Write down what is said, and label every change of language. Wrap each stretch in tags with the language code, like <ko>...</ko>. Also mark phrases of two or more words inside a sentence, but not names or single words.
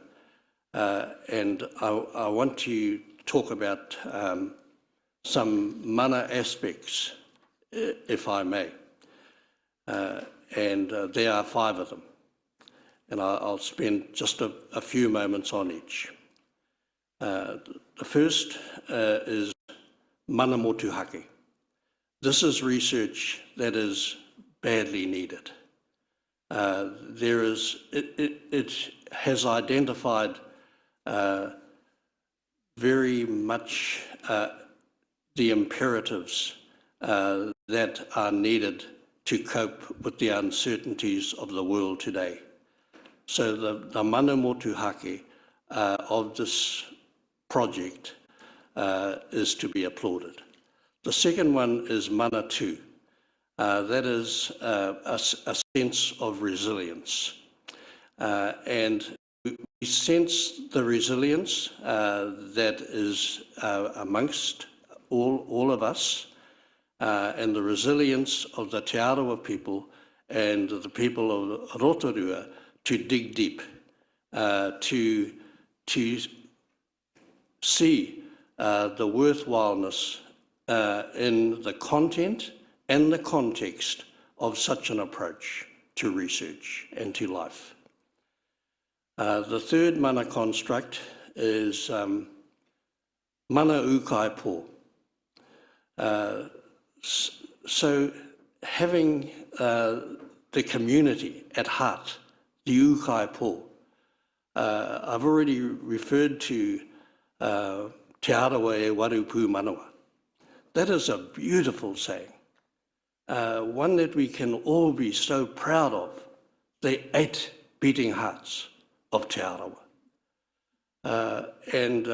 <en>And I want to talk about some mana aspects, if I may. And there are 5 of them. And I'll spend just a few moments on each. The first is</en> <mi>mana motuhake.</mi> <en>This is research that is badly needed. It has identified very much the imperatives that are needed to cope with the uncertainties of the world today. So the</en> <mi>mana motuhake</mi> <en>of this project is to be applauded. The second one is</en> <mi>mana tū.</mi> <en>That is a sense of resilience. And we sense the resilience that is amongst all of us, and the resilience of the Te Arawa people and the people of Rotorua to dig deep, to see the worthwhileness in the content and the context of such an approach to research and to life. The third mana construct is</en> <mi>mana ukai pō.</mi> <en>So having the community at heart, the</en> <mi>ukai pō.</mi> <en>I've already referred to</en> <mi>Te Arawa e Warupu Manawa.</mi> <en>That is a beautiful saying, one that we can all be so proud of, the 8 beating hearts of Te Arawa.</en>